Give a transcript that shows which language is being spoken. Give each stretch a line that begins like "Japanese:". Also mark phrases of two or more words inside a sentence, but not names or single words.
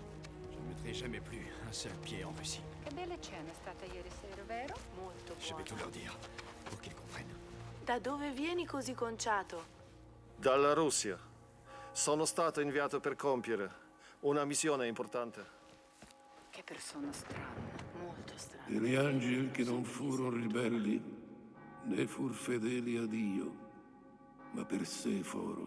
French: Je ne mettrai jamais plus un seul pied en Russie.
Italian: Che bella cena è stata ieri sera, vero? Molto
French: Je vais
Italian: buona.
French: tout leur dire, pour qu'ils comprennent.
Italian: Da dove vieni così conciato? Dalla Russia. Sono stato inviato per compiere una missione importante. Che persona strana, molto strana. Gli angeli che non furono ribelli, né fur fedeli a Dio, ma per sé foro.